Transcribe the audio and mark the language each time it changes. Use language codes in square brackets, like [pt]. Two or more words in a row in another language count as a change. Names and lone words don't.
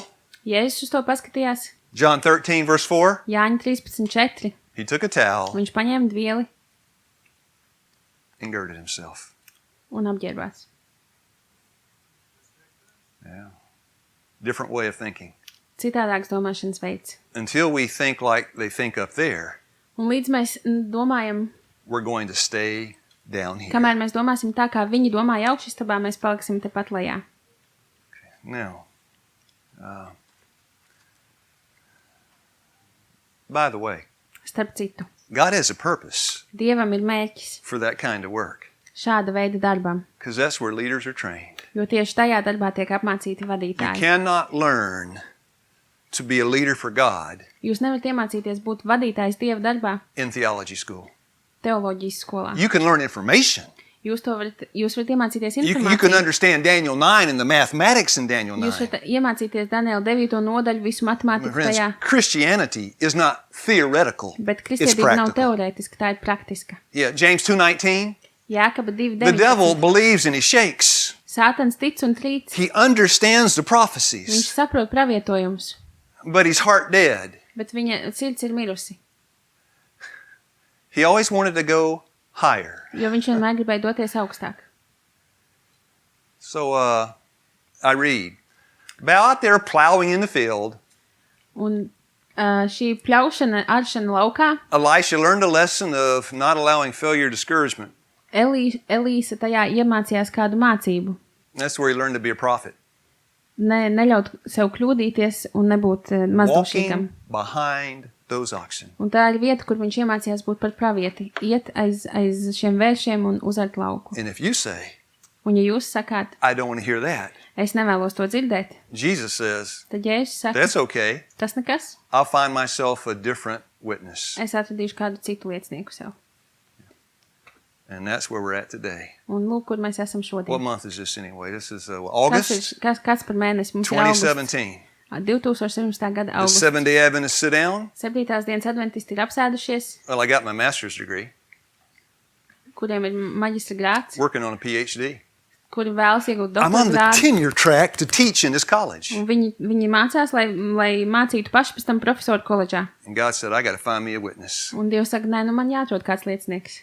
[lv] Jēzus uz to paskatījās. [en] John 13, verse 4. [lv] Jāņa 13:4. [en] He took a towel [lv] Viņš paņēma dvieli [en] and girded himself. [lv] un apģērbās. [en] Yeah. Different way of thinking. [lv] Citādāks domāšanas veids. [en] Until we think like they think up there, [lv] Un līdz mēs domājam, [en] we're going to stay down here. [lv] kamēr mēs domāsim tā, kā viņi domāja augšstabā, mēs paliksim tepat lejā. [en] Now, by the way, [lv] Starp citu, [en] God has a purpose [lv] Dievam ir mērķis [en] for that kind of work, [lv] šāda veida darbam, [en] because that's where leaders are trained. [lv] jo tieši tajā darbā tiek apmācīti [en] You [lv] vadītāji. [en] cannot learn to be a leader for God [lv] Jūs nevarat iemācīties būt vadītājs Dieva darbā [en] in theology school. [lv] teoloģijas skolā. [en] You can learn information, [lv] Jūs varat iemācīties [en] You can [lv] informāciju. [en] understand Daniel 9 and the mathematics in Daniel 9. [lv] Jūs varat iemācīties Daniela 9. nodaļu, visu [en] My [lv] matemātiku [en] friends, [lv] tajā. [en] Christianity is not theoretical. [lv] Bet [en] It's [lv] kristietība nav [en] practical. [lv] teorētiska, tā ir praktiska. [en] Yeah, James 2:19. [lv] Jākaba [en] The devil [lv] 2.19. [en] believes and he shakes. [lv] Sātans tic un trīc. [en] He understands the [lv] Viņš [en] prophecies, [lv] saprot pravietojumus, [en] but his heart dead. [lv] bet viņa sirds ir mirusi. [en] He always wanted to go higher. [lv] Jo viņš vienmēr gribēja doties augstāk. [en] So I read, out there plowing in the field, [lv] Un šī pļaušana, aršana laukā, [en] Elisha learned a lesson of not allowing failure or discouragement. [lv] Elīsa tajā iemācījās kādu mācību. [en] That's where he learned to be a prophet. [lv] Neļaut sev kļūdīties un nebūt mazdošīgam. [en] Walking behind those oxen. [lv] Un tā ir vieta, kur viņš iemācījās būt par pravieti. Iet aiz šiem vēršiem un uzart lauku. [en] And if you say, [lv] Un ja jūs sakāt, [en] I don't want to hear that, [lv] es nevēlos to dzirdēt, [en] Jesus says, [lv] tad Jēzus saka, [en] that's okay. [lv] tas nekas, [en] I'll find myself a different witness. [lv] es atradīšu kādu citu liecinieku sev. [en] And that's where we're at today. [lv] Un lūk, kur mēs esam [en] What [lv] šodien. [en] month is this anyway? This is August [lv] Kāds par mēnesi? Mums ir augusts. [en] 2017. [lv] 2017. gada [en] The [lv] augusts. [en] Seventh-day Adventists sit down. [lv] 7. dienas adventisti ir apsēdušies, [en] Well, I got my master's degree, [lv] kuriem ir maģistra grāds, [en] working on a PhD. [lv] kuri vēlas iegūt [en] I'm [lv] doktora [en] on the [lv] grādu. [en] tenure track to teach in this college. [lv] Un viņi mācās, lai mācītu paši pēc tam profesoru koledžā. [en] And God said, I got to find me a witness. [lv] Un Dievs saka, nē, nu man jāatrod kāds liecinieks.